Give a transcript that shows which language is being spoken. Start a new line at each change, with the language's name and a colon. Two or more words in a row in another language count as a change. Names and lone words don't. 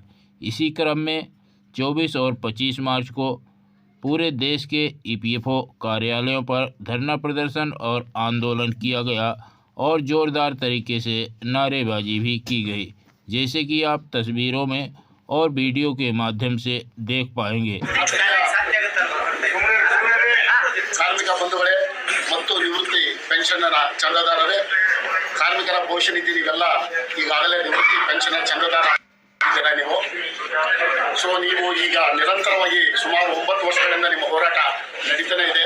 Hindi: इसी क्रम में 24 और 25 मार्च को पूरे देश के EPFO कार्यालयों पर धरना प्रदर्शन और आंदोलन किया गया और ज़ोरदार तरीके से नारेबाजी भी की गई, जैसे कि आप तस्वीरों में और वीडियो के माध्यम से देख पाएंगे।
Kannada: ಕಾರ್ಮಿಕ ಬಂಧುಗಳೇ ಮತ್ತು ನಿವೃತ್ತಿ ಪೆನ್ಷನ್ನರ ಚಂದಾದಾರರೇ, ಕಾರ್ಮಿಕರ ಭವಿಷ್ಯ ನಿಧಿ ನೀವೆಲ್ಲ ಈಗಾಗಲೇ ನಿವೃತ್ತಿ ಪೆನ್ಷನ್ ಚಂದಾದಾರ ಆಗಿದ್ದೀರಾ ನೀವು. ಸೊ ನೀವು ಈಗ ನಿರಂತರವಾಗಿ ಸುಮಾರು 9 ವರ್ಷಗಳಿಂದ ನಿಮ್ಮ ಹೋರಾಟ ನಡೀತಾನೆ ಇದೆ.